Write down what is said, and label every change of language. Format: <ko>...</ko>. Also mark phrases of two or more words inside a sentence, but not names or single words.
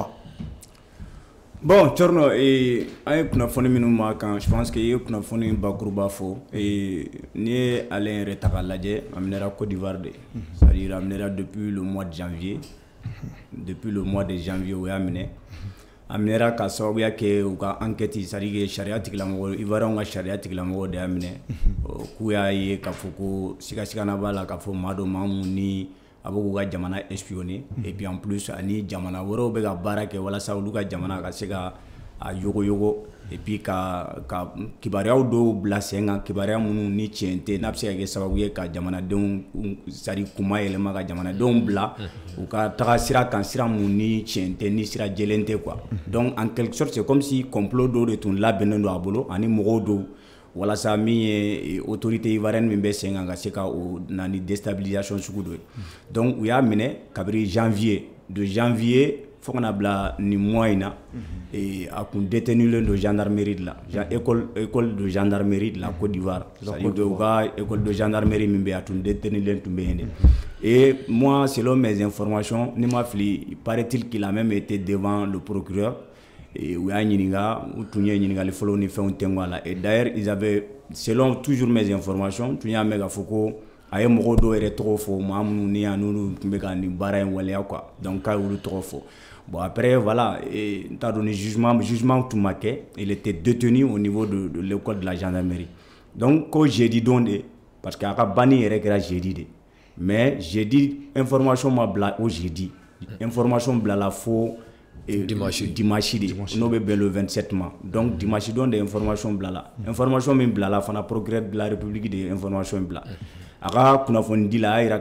<bm>Bon, Thierno, an ye kunnafoni minnu ma kan</bm> <fr>je pense que</fr> <bm>i ye kunnafoni bakuruba fɔ n'i ye ale yɛrɛ ta k'a lajɛ a minɛra Côte d'Ivoire de</bm> <fr>c'est-à-dire</fr> <bm>a minɛra</bm> <fr>depuis le mois de janvier</fr> <bm>o y'a minɛ a minɛra ka sababuya kɛ u ka enquête</bm> <fr>c'est-à-dire</fr> <bm>que sariya tigilamɔgɔ Ivoiriens ka sariya tigilamɔgɔ de y'a minɛ k'u y'a ye k'a fɔ ko sigasigana b'a la k'a fɔ maa dɔ maa mun ni a bɛ k'u ka jamana espionner</bm> <fr>et puis en plus</fr> <bm>ani jamana wɛrɛw bɛ ka baara kɛ walasa olu ka jamana ka se ka a yogoyogo</bm> <fr>et puis</fr> <bm>ka kibaruyaw dɔw bila sen kan kibaruya minnu ni tiɲɛ tɛ n'a bɛ se ka kɛ sababu ye ka jamanadenw</bm> <fr>c'est-à-dire</fr> <bm>kuma yɛlɛma ka jamanadenw bila u ka taga sira kan sira mun ni tiɲɛ tɛ ni sira jɛlen tɛ</bm> <fr>quoi donc en quelque sorte c'est comme si complot</fr> <bm>dɔw de tun labɛnnen don a bolo ani mɔgɔw dɔw walasa min ye</bm> <fr>autorité ivoirienne</fr> <bm>min bɛ sen kan ka se ka o na ni déstabilisation sugu dɔ ye donc u y'a minɛ kabiri</bm> <fr>de janvier</fr> <bm>fo kana bila ni mois in na a kun détenulen don</bm> <fr>gendarmerie de la école de gendarmerie de la Côte d'Ivoire c'est-à-dire</fr> <bm>u ka</bm> <fr>école de gendarmerie</fr> <bm>min bɛ a tun détenulen tun bɛ yen de</bm> <fr>et moi selon mes informations</fr> <bm>ni ma fili</bm> <fr>il paraît-il qu'il a même été devant le procureur</fr> <bm>u y'a ɲininka u tun ye ɲininkali fɔlɔ ni fɛnw tɛngu a la</bm> <fr>et d'ailleurs ils avaient selon toujours mes informations</fr> <bm>tun y'a mɛn k'a fɔ ko a ye mɔgɔw dɔw yɛrɛ tɔgɔ fɔ maa minnu ni n'olu tun bɛ ka nin baara in waleya</bm> <fr>quoi donc</fr> <bm>k'a y'olu tɔgɔ fɔ</bm> <fr>bon après voilà</fr> <bm>n t'a dɔn ni jugement tun ma kɛ</bm> <fr>il était détenu au niveau de l'école de la gendarmerie donc</fr> <bm>ko jeudi don de</bm> <fr>parce que</fr> <bm>a ka banni yɛrɛ kɛra jeudi de mais jeudi information ma bila o jeudi information bilala fo dimanche de n'o bɛ bɛn le 27 ma donc dimanche don de information bilala information min bilala fana</bm> <fr>procureur de la république</fr> <bm>de information bila a ka kunnafoni di la a yira</bm>